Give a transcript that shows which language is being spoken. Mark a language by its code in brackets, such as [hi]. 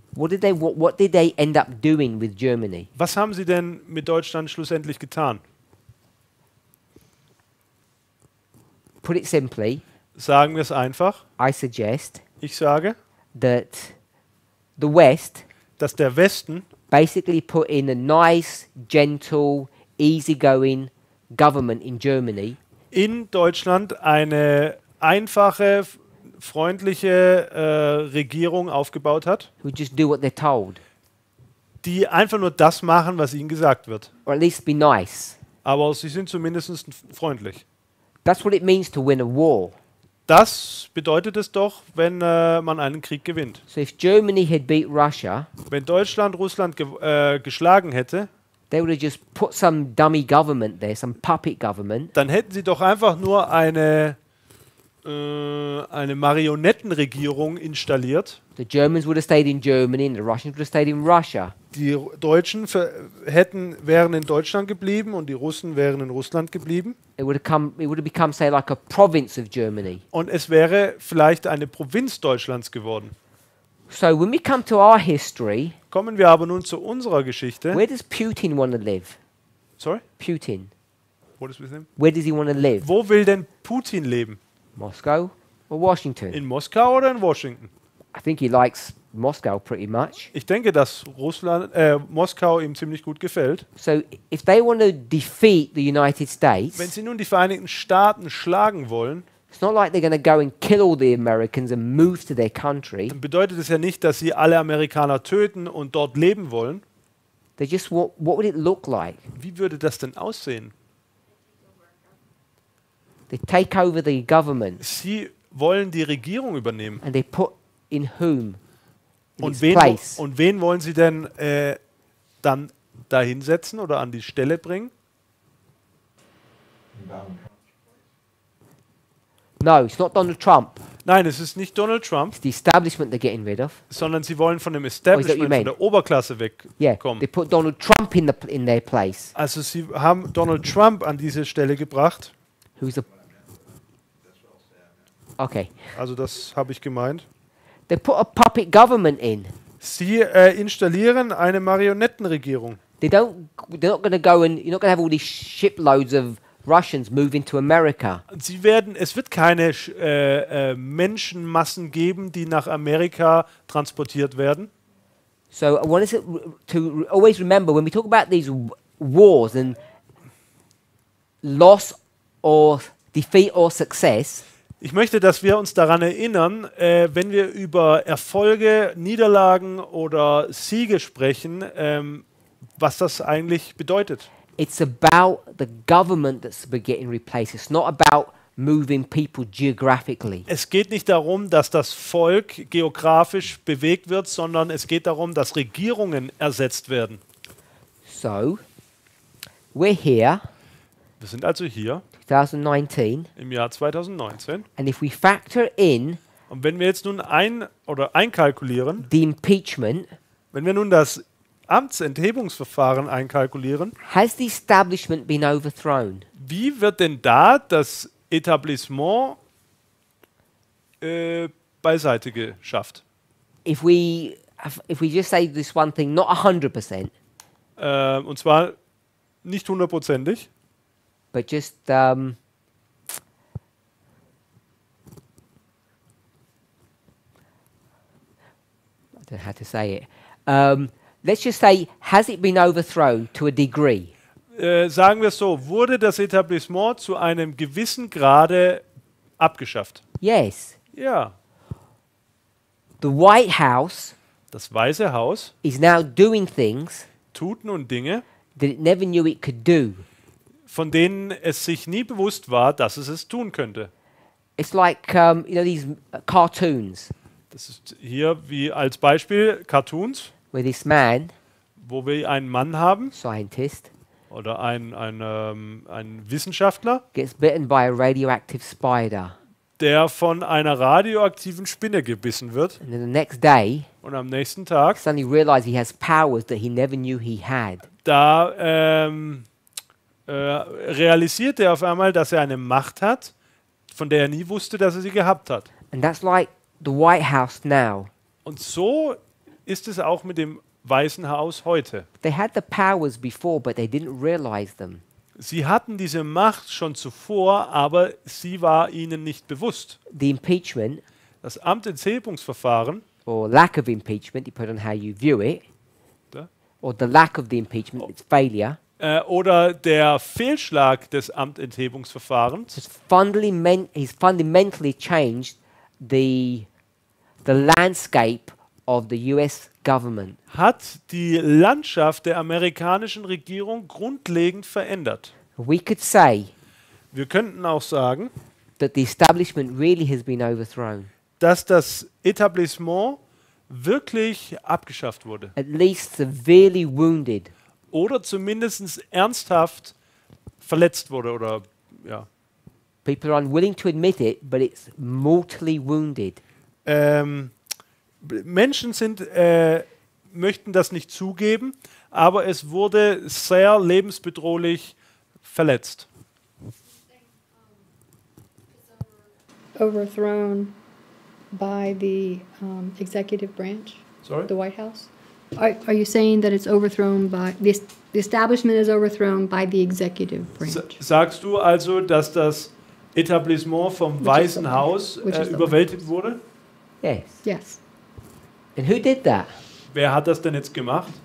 [en] What did they end up doing with Germany? [de] Was haben sie denn mit Deutschland schlussendlich getan? [en] Put it simply, [de] Sagen wir es einfach. [en] I suggest [de] Ich sage, [en] that the West [de] dass der Westen [en] basically put in a nice, gentle, easygoing government in Germany, [de] in Deutschland eine einfache, freundliche Regierung aufgebaut hat, [en] who just do what they're told, [de] die einfach nur das machen, was ihnen gesagt wird. [en] or at least be nice. [de] Aber sie sind zumindest freundlich. [en] That's what it means to win a war. [de] Das bedeutet es doch, wenn man einen Krieg gewinnt. [en] So if Germany had beat Russia, [de] Wenn Deutschland Russland geschlagen hätte, [en] they would have just put some dummy government there, some puppet government, [de] dann hätten sie doch einfach nur eine Marionettenregierung installiert. [en] the Germans would have stayed in Germany and the Russians would have stayed in Russia. [de] Die Deutschen wären in Deutschland geblieben und die Russen wären in Russland geblieben. [en] It would have become, say, like a province of Germany. [de] Und es wäre vielleicht eine Provinz Deutschlands geworden. [en] So when we come to our history, [de] Kommen wir aber nun zu unserer Geschichte. [en] where does Putin want to live? Sorry? Putin. What is with him? Where does he want to live? [de] Wo will denn Putin leben? [en] Moscow or Washington? [de] In Moskau oder in Washington? [en] I think he likes Moscow pretty much. [de] Ich denke, dass Moskau ihm ziemlich gut gefällt. [en] So if they want to defeat the United States, [de] Wenn sie nun die Vereinigten Staaten schlagen wollen, [en] it's not like they're going to go and kill all the Americans and move to their country. [de] dann bedeutet es ja nicht, dass sie alle Amerikaner töten und dort leben wollen. [en] They just what would it look like? [de] Wie würde das denn aussehen? [en] They take over the government [de] Sie wollen die Regierung übernehmen. [en] and they put in whom? In [de] Und [en] its [de] wen, [en] place. [de] und wen wollen sie denn dann dahinsetzen oder an die Stelle bringen? [en] No, it's not Donald Trump. [de] Nein, es ist nicht Donald Trump, [en] It's the establishment they're getting rid of. [de] sondern sie wollen von dem [en] you [de] Establishment, [en] mean? [de] von der Oberklasse [en] Yeah, [de] wegkommen. [en] they put Donald Trump in their place. [de] Also sie haben Donald Trump an diese Stelle gebracht. [en] Who's a okay? [de] Also das habe ich gemeint. [en] They put a puppet government in. [de] Sie installieren eine Marionettenregierung. [en] They're not going to go and you're not going to have all these shiploads of Russians moving to America. [de] Es wird keine Menschenmassen geben, die nach Amerika transportiert werden. [en] So I want us to always remember when we talk about these wars and loss or defeat or success, [de] Ich möchte, dass wir uns daran erinnern, wenn wir über Erfolge, Niederlagen oder Siege sprechen, was das eigentlich bedeutet. [en] it's about the government that's getting replaced. It's not about moving people geographically. [de] Es geht nicht darum, dass das Volk geografisch bewegt wird, sondern es geht darum, dass Regierungen ersetzt werden. [en] So, we're here, [de] Wir sind also hier [en] 2019, [de] im Jahr 2019. [en] and if we factor in [de] Und wenn wir jetzt nun einkalkulieren, [en] the impeachment, [de] wenn wir nun das Amtsenthebungsverfahren einkalkulieren, [en] has the establishment been overthrown? [de] wie wird denn da das Etablissement beiseite geschafft? [en] If we just say this one thing, not 100%, [de] Und zwar nicht hundertprozentig, [en] but just I don't know how to say it. Let's just say, has it been overthrown to a degree? [de] sagen wir es so, wurde das Etablissement zu einem gewissen Grade abgeschafft. [en] Yes. [de] Ja, [en] The White House [de] das Weiße Haus [en] is now doing things [de] tut nun Dinge, [en] that it never knew it could do. [de] von denen es sich nie bewusst war, dass es tun könnte. [en] It's like, these cartoons [de] Das ist hier wie als Beispiel Cartoons, [en] where this man, [de] wo wir einen Mann haben [en] scientist, [de] oder einen Wissenschaftler, [en] gets bitten by a radioactive spider. [de] der von einer radioaktiven Spinne gebissen wird [en] And then the next day, [de] und am nächsten Tag, [en] suddenly realized he has powers that he never knew he had. [de] da realisiert er auf einmal, dass er eine Macht hat, von der er nie wusste, dass er sie gehabt hat. [en] And that's like the White House now. [de] Und so ist es auch mit dem Weißen Haus heute. [en] They had the powers before, but they didn't realize them. [de] Sie hatten diese Macht schon zuvor, aber sie war ihnen nicht bewusst. [en] The impeachment, [de] Das Amtsenthebungsverfahren, [en] or lack of impeachment, depending on how you view it, [de] da, [en] or the lack of the impeachment, its failure, [de] oder der Fehlschlag des Amtenthebungsverfahrens, [en] he's fundamentally changed the landscape of the US government. [de] hat die Landschaft der amerikanischen Regierung grundlegend verändert. [en] We could say [de] Wir könnten auch sagen, [en] that the establishment really has been overthrown, [de] dass das Etablissement wirklich abgeschafft wurde [en] at least severely wounded. [de] oder zumindest ernsthaft verletzt wurde oder ja. [en] People are unwilling to admit it, but it's mortally wounded. [de] Menschen möchten das nicht zugeben, aber es wurde sehr lebensbedrohlich verletzt. [en] Overthrown by the executive branch, Sorry? the White House? Are you saying that it's overthrown by, the establishment is overthrown by the executive branch? [de] Sagst du also, dass das Etablissement vom Weißen Haus [en] which is the [de] überwältigt wurde? [en] Yes. Yes. And who did that? [de] Wer hat das denn jetzt gemacht?